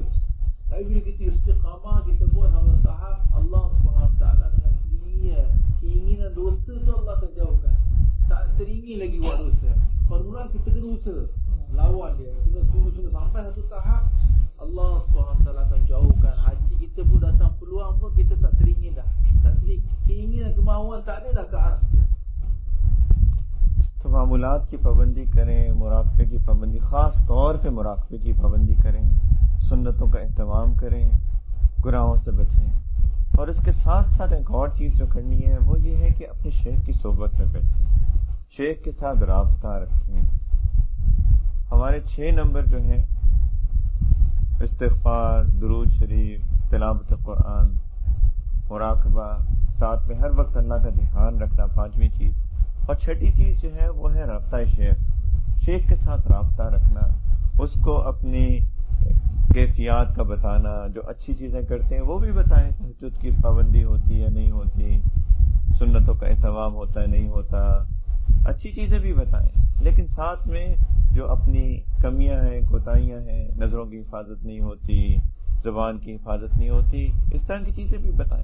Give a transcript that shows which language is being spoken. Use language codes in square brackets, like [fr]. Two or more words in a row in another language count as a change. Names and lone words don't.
[ms] Tapi bila kita istiqamah, kita buat sama tahap, Allah SWT dengan sendirinya, keinginan dosa tu Allah akan jauhkan. Tak teringin lagi buat dosa. Permulaan kita kena usaha, lawan dia, kita sungguh-sungguh sampai satu tahap, Allah SWT akan jauhkan. Hati kita pun datang peluang pun kita tak teringin dah, tak teringin, keinginan kemahuan tak ada dah ke arah tu. [ur] تو معمولات کی پابندی کریں، مراقبے کی پابندی، خاص طور پہ مراقبے کی پابندی کریں، سنتوں کا اہتمام کریں، گناہوں سے بچیں. اور اس کے ساتھ ساتھ ایک اور چیز جو کرنی ہے وہ یہ ہے کہ اپنے شیخ کی صحبت میں بیٹھیں، شیخ کے ساتھ رابطہ رکھیں. ہمارے 6 نمبر جو ہیں استغفار، درود شریف، تلاوت قرآن، مراقبہ، ساتھ میں ہر وقت اللہ کا دھیان رکھنا، 5ویں چیز. اور 6ٹھی چیز جو ہے وہ ہے رابطہ شیخ کے ساتھ رابطہ رکھنا، اس کو اپنی کیفیات کا بتانا، جو اچھی چیزیں کرتے ہیں وہ بھی بتائیں، تہجد کی پابندی ہوتی ہے نہیں ہوتی، سنتوں کا اہتمام ہوتا ہے نہیں ہوتا، اچھی چیزیں بھی بتائیں، لیکن ساتھ میں جو اپنی کمیاں ہیں، کوتاہیاں ہیں، نظروں کی حفاظت نہیں ہوتی، زبان کی حفاظت نہیں ہوتی، اس طرح کی چیزیں بھی بتائیں.